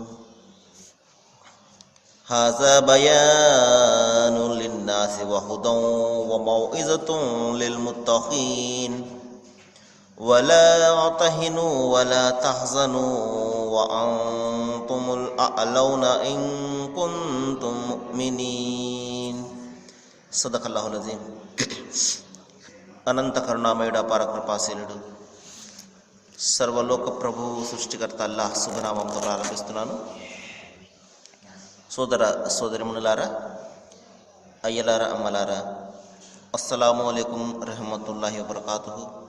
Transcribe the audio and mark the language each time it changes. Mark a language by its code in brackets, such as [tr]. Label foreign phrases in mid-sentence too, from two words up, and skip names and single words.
[ar] هذا بيان للناس وهدى وموعظة للمتقين. ولا تهنوا ولا تحزنوا وأنتم الأعلون إن كنتم مؤمنين. صدق الله العظيم. [te] అనంత కరుణామయుడు అపార కృపాశీలుడు సర్వలోక ప్రభు సృష్టికర్త అల్లాహ్ శుభనామంతో ప్రారంభిస్తున్నాను. సోదర సోదరిమణులారా, అయ్యలారా, అమ్మలారా, [ar] السلام عليكم رحمة الله وبركاته.